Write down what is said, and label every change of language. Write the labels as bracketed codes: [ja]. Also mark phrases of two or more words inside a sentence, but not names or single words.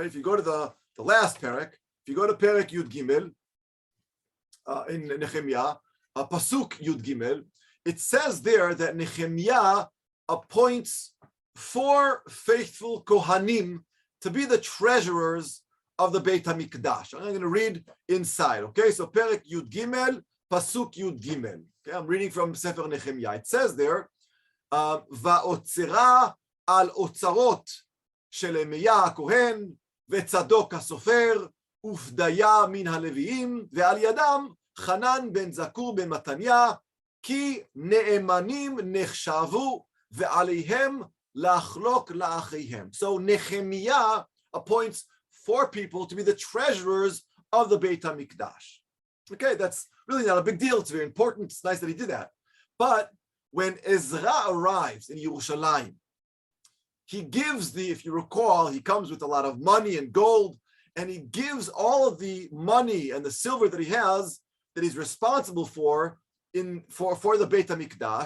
[en] If you go to the last Perek, if you go to [he] פרק יוד גימל, [en] in Nehemiah, [he] פסוק יוד גימל, [en] it says there that Nehemiah appoints 4 faithful Kohanim to be the treasurers of the [he] בית המקדש. [en] I'm going to read inside, okay? So [he] פרק יוד גימל, פסוק יוד גימל. [en] Okay, I'm reading from Sefer Nehemiah. It says there, [he] ואוצרה על אוצרות של ירמיה הכהן וצדוק הסופר ופדיה מן הלויים ועל ידם חנן בן זכור בן מתניה כי נאמנים נחשבו ועליהם לחלק לאחיהם. [en] So Nehemiah appoints 4 people to be the treasurers of the [he] בית המקדש. [en] Okay, that's really not a big deal. It's very important. It's nice that he did that. But when Ezra arrives in Yerushalayim, he gives if you recall, he comes with a lot of money and gold, and he gives all of the money and the silver that he has, that he's responsible for the [he] בית המקדש.